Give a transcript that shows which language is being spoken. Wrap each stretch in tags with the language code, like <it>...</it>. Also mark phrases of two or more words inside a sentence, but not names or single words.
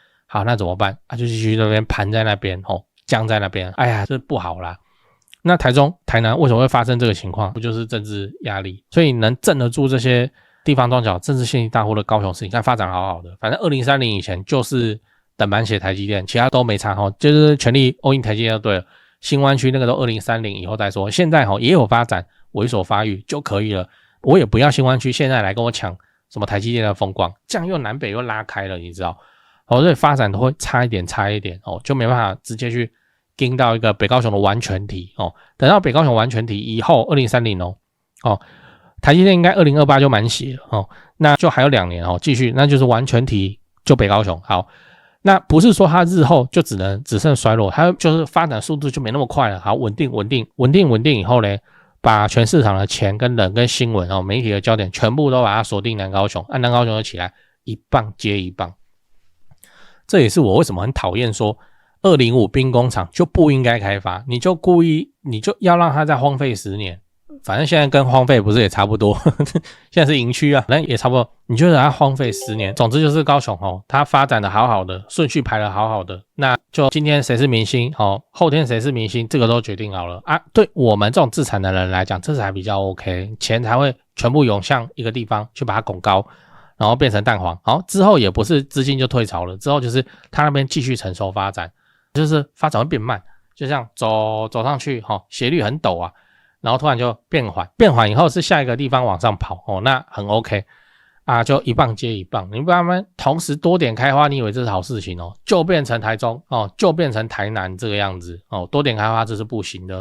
<zh>好，那怎麼辦就繼續那邊盤在那邊僵在那邊，哎呀，這不好啦。那台中、台南為什麼會發生這個情況？不就是政治壓力？所以能鎮得住這些地方莊腳、政治獻金大戶的高雄市，你看發展好好的，反正2030以前就是等滿血台積電，其他都沒差齁，就是全力</zh> <en>all in</en> <zh>台積電就對了。新灣區那個都2030以後再說，現在齁也有發展，為所發育就可以了。我也不要新灣區現在來跟我搶什麼台積電的風光，這樣又南北又拉開了，你知道？所以發展都會差一點就沒辦法直接去跟到一個北高雄的完全體等到北高雄完全體以後2030台積電應該2028就滿血了那就還有2年繼續，那就是完全體就北高雄。好，那不是說它日後就只剩衰落，它就是發展速度就沒那麼快了。好，穩定以後呢，把全市場的錢跟人跟新聞媒體的焦點全部都把它鎖定南高雄，南高雄就起來一棒接一棒。這也是我為什麼很討厭說205兵工廠就不應該開發，你就故意你就要讓它再荒廢10年，反正現在跟荒廢不是也差不多現在是營區啊，那也差不多，你就讓它荒廢10年。总之就是高雄它發展的好好的，順序排的好好的，那就今天誰是明星後天誰是明星，這個都決定好了啊。對我們這種自產的人來講，這才比較 OK， 錢才會全部湧向一個地方去把它拱高，然後變成蛋黃。好，之後也不是資金就退潮了，之後就是他那邊繼續成熟發展，就是发展會變慢，就像走上去斜率很陡啊，然後突然就變緩以後是下一個地方往上跑那很 OK 啊，就一棒接一棒，你不然他們同時多點開花，你以為這是好事情就變成台中就變成台南這個樣子多點開花這是不行的。</zh>